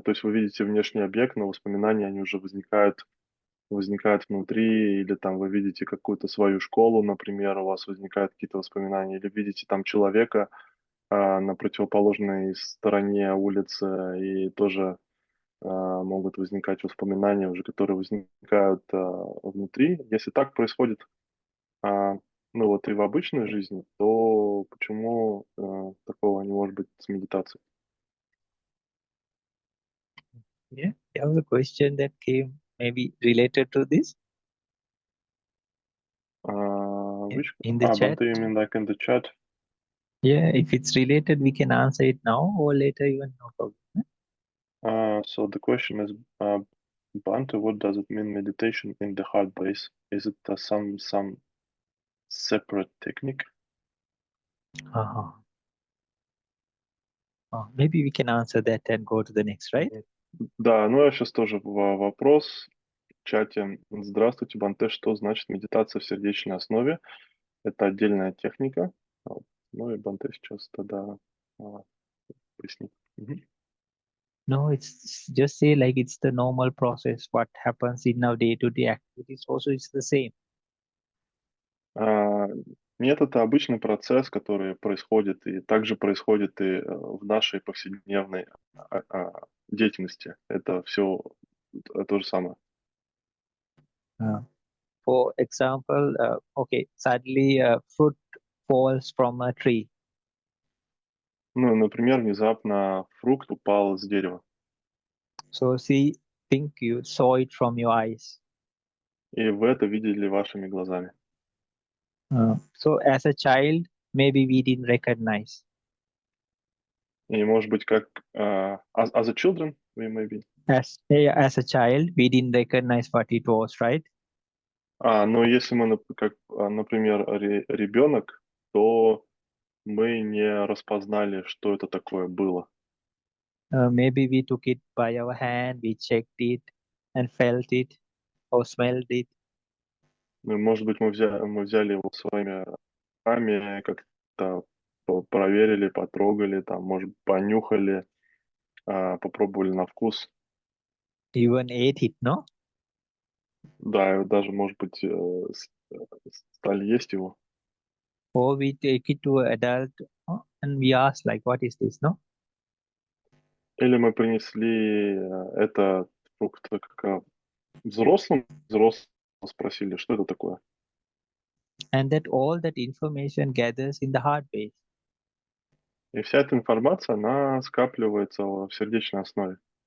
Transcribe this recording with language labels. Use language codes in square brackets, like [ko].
[ru] То есть вы видите внешний объект, но воспоминания, они уже возникают внутри, или там вы видите какую-то свою школу, например, у вас возникают какие-то воспоминания, или видите там человека на противоположной стороне улицы, и тоже могут возникать воспоминания уже, которые возникают внутри. Если так происходит, а, ну вот и в обычной жизни, то почему такого не может быть с медитацией? [en] Yeah, there was a question that came maybe related to this Which, in the chat. Bhante, you mean like in the chat? Yeah, if it's related, we can answer it now or later, even no problem. So the question is, Bhante, what does it mean meditation in the heart base? Is it some separate technique? Uh-huh. Maybe we can answer that and go to the next, right? [ru] Да, ну я сейчас тоже вопрос в чате. Здравствуйте, Банте, что значит медитация в сердечной основе? Это отдельная техника. Вот. Ну и Банте сейчас тогда а, пояснит. Мгм. [en] No, it's just say like it's the normal process. What happens in our day-to-day activities also is the same. [ru] А, Нет, это обычный процесс, который происходит и также происходит и в нашей повседневной деятельности. Это все то же самое. [en] Uh, for example, okay, suddenly a fruit falls from a tree. [ru] Ну, например, внезапно фрукт упал с дерева, [en] So see, think you saw it from your eyes. [ru] и вы это видели вашими глазами. [en] So as a child, maybe we didn't recognize. [ru] И, может быть, как [en] as a children, we maybe. As a child, we didn't recognize what it was, right? [ru] Но если мы, как, например, ребенок, то мы не распознали, что это такое было. [en] Maybe we took it by our hand, we checked it and felt it or smelled it. [ru] Ну, может быть, мы взяли его своими руками, как-то проверили, потрогали, там, может, понюхали, попробовали на вкус. [en] Even ate it, no? [ru] Да, и даже, может быть, стали есть его. [en] Or we take it to an adult and we ask like, what is this, no? [ru] Или мы принесли этот фрукт как взрослым спросили, что это такое. [en] And that all that information gathers in the heart base. [ru] И вся эта информация, она скапливается в сердечной основе.